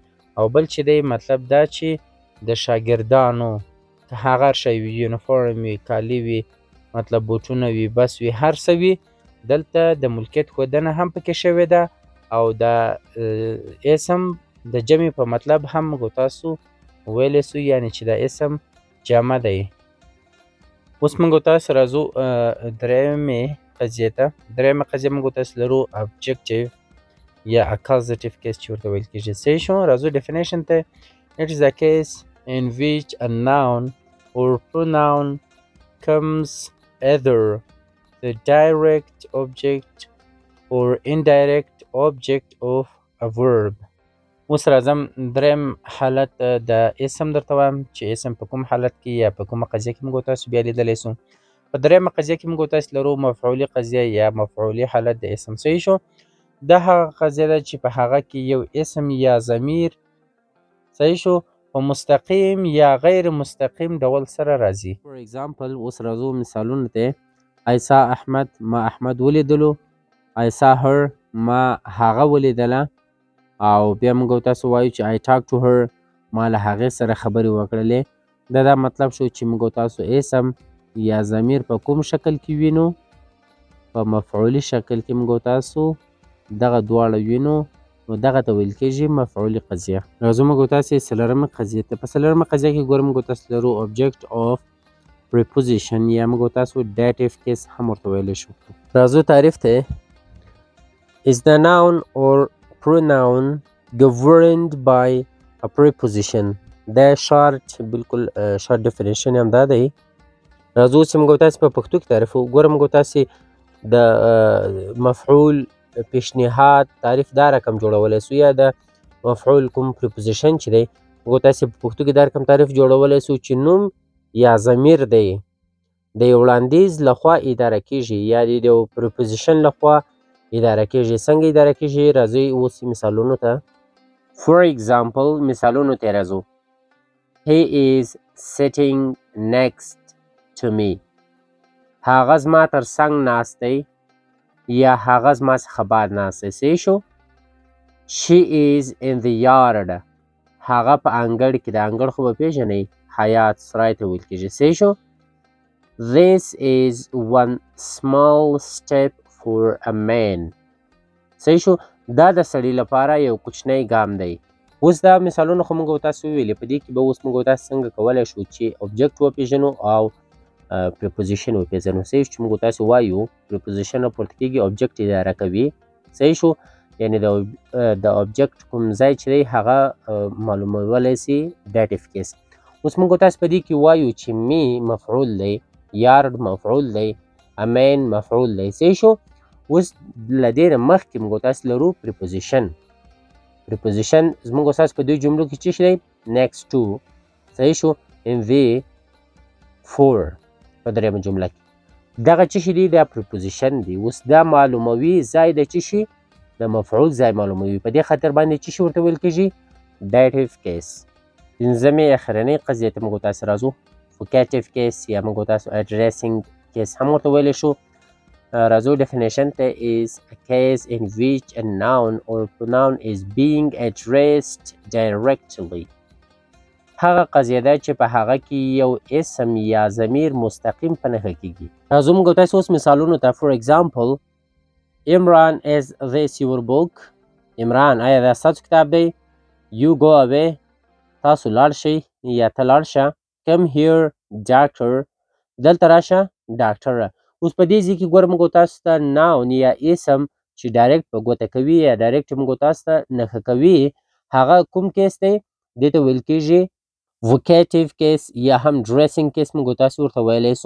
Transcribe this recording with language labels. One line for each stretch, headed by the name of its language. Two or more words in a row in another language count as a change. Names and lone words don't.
Pashto: او بل چې دی مطلب دا چې د شاګردانو که هغه شی وي، یونیفورم وي، کالي وي، مطلب بوټونه وي، بس وي، هر څه وي، دلته د ملکیت ښودنه هم پکې شوې ده او دا اسم د جمع په مطلب هم موږ تاسو ویلی سو، یعنې چې دا اسم جمع دی. اوس موږ تاسو راځو درېیمې قضیې ته. درېیمه قضیه موږ تاسو لرو ابجکټیو یا
English: accusative case
Pashto: چې ورته ویل کېږي. صحیح شو؟ راځو ډیفینیشن ته.
English: It is a case in which a noun or pronoun comes either the direct object or indirect object of a verb.
Pashto: اوس راځم درېیم حالت د اسم درته وایم چې اسم په کوم حالت کې یا په کومه قضیه کې موږ تاسو بیا لیدلی سو. په درېیمه قضیه کې موږ تاسو لرو مفعولي قضیه یا مفعولي حالت د اسم. صحیح شو؟ دا هغه قضیه ده چې په هغه کې یو اسم یا ضمیر، صحیح شو، په مستقیم یا غیر مستقیم ډول سره راځي.
English: for example
Pashto: اوس راځو مثالونو ته.
English: I saw
Pashto: احمد، ما احمد ولیدلو.
English: I saw her،
Pashto: ما هغه ولیدله. او بیا موږ تاسو وایو چې
English: I talked to her،
Pashto: ما له هغې سره خبرې وکړلې. دا مطلب شو چې موږ تاسو اسم یا ضمیر په کوم شکل کې وینو؟ په مفعولي شکل کې موږ تاسو دغه دواړه وینو، نو دغه ته ویل کېږي مفعولي قضیه. راځو موږ تاسې څلورمې قضیې ته. په څلورمه قضیه کې ګورو موږ تاسو لرو
English: object of preposition
Pashto: یا موږ تاسو
English: dative case
Pashto: هم ورته ویلی شو. راځو تعریف ته.
English: is the noun or pronoun governed by a preposition.
Pashto: دا شارټ بالکل شارټ ډیفینیشن هم دا دی. راځو چې موږ تاسې په پښتو کې تعریف وکړو. ګوره موږ تاسې د مفعول پیشنهاد تعریف دا رقم جوړولی سو، یا د مفعول کوم پریپوزیشن چې دی موږ تاسې په پښتو کې دا رقم تعریف جوړولی سو چې نوم یا ضمیر دی د یو وړاندیز لخوا اداره کېږي یا د یو پریپوزیشن لخوا اداره کېږي. څنګه اداره کېږي؟ راځئ اوس مثالونو ته.
English: for example
Pashto: مثالونو ته راځو.
English: He is sitting next to me.
Pashto: هغه زما تر څنګ ناست دی یا هغه زما څخه بعد ناست دی.
English: صحیح شو؟ She is in the yard.
Pashto: هغه په انګړ کې د انګړ خو به پېژنئ، حیات سرای ته ویل کېږي. صحیح شو؟
English: This is one small step for a man.
Pashto: صحیح شو؟ دا د سړي لپاره یو کوچنی ګام دی. اوس دا مثالونه خو موږ تاسو وویلې، په دې کې به اوس موږ تاسو څنګه کولی شو چې object وپېژنو او preposition وپېژنو. صحیح شو؟ چې موږ تاسو وایو preposition راپورته کېږي، object اداره کوي. صحیح شو؟ یعنې د object کوم ځای چې دی هغه معلومولی سي
English: dative case.
Pashto: اوس موږ تاسو په دې کې وایو چې me مفعول دی، yard مفعول دی،
English: a man
Pashto: مفعول دی. صحیح شو؟ اوس له دې نه مخکې موږ تاسو لرو preposition. preposition زموږ تاسو په دې جملو کې څه شی دی؟
English: next to.
Pashto: صحیح شو؟
English: in the for
Pashto: په درېیمه جمله کې دغه څه شي دی؟ دا preposition دی. اوس دا معلوموي ځای د څه شي؟ د مفعول ځای معلوموي. په دې خاطر باندې څه شي ورته ویل کېږي؟
English: dative case.
Pashto: پنځمې اخرنۍ قضیې ته موږ تاسو راځو.
English: vocative case
Pashto: یا موږ تاسو
English: addressing case
Pashto: هم ورته ویلی شو. راځو definition ته.
English: is a case in which a noun or pronoun is being addressed directly.
Pashto: هغه قضیه ده چې په هغه کې یو اسم یا ضمیر مستقیم په نښه کیږي. راځو موږ تاسو اوس مثالونو ته.
English: for example Imran, is this your book?
Pashto: عمران آیا دا ستاسو کتاب دی؟
English: You go away.
Pashto: تاسو لاړ شئ یا ته لاړ شه.
English: Come here doctor.
Pashto: دلته راشه ډاکټره. اوس په دې ځای کې ګوره موږ تاسو ته ناون یا اسم چې ډایرکټ په ګوته کوي یا ډایرکټ موږ تاسو ته نښه کوي هغه کوم کیس دی؟ دې ته ویل کېږي
English: vocative case
Pashto: یا هم
English: addressing case
Pashto: موږ تاسو ورته ویلی سو.